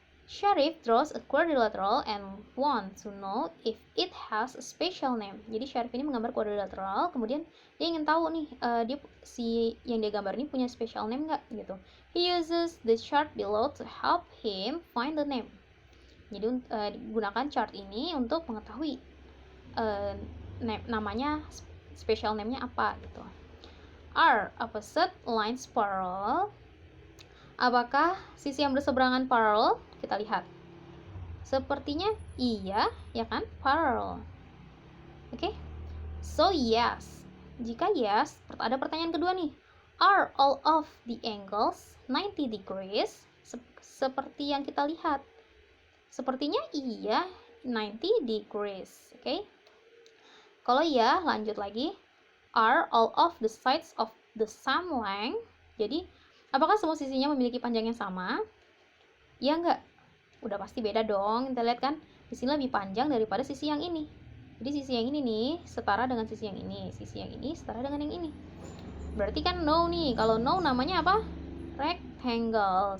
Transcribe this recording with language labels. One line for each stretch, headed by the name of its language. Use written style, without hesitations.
English: Sharif draws a quadrilateral and want to know if it has a special name.
Indonesian: Jadi Sharif ini menggambar quadrilateral, kemudian dia ingin tahu nih si yang dia gambar ini punya special name nggak gitu.
English: He uses the chart below to help him find the name.
Indonesian: Jadi gunakan chart ini untuk mengetahui namanya, special name-nya apa gitu.
English: Are opposite lines parallel?
Indonesian: Apakah sisi yang berseberangan parallel? Kita lihat. Sepertinya iya, ya kan? Parallel. Okay?
English: So yes,
Indonesian: Jika yes, ada pertanyaan kedua nih.
English: Are all of the angles 90 degrees?
Indonesian: Seperti yang kita lihat. Sepertinya iya, 90 degrees. Oke. Kalau iya, lanjut lagi.
English: Are all of the sides of the same length?
Indonesian: Jadi, apakah semua sisinya memiliki panjang yang sama? Ya enggak? Udah pasti beda dong. Kita lihat kan, di sini lebih panjang daripada sisi yang ini. Jadi sisi yang ini nih setara dengan sisi yang ini, sisi yang ini setara dengan yang ini. Berarti kan no nih. Kalau no namanya apa? Rectangle.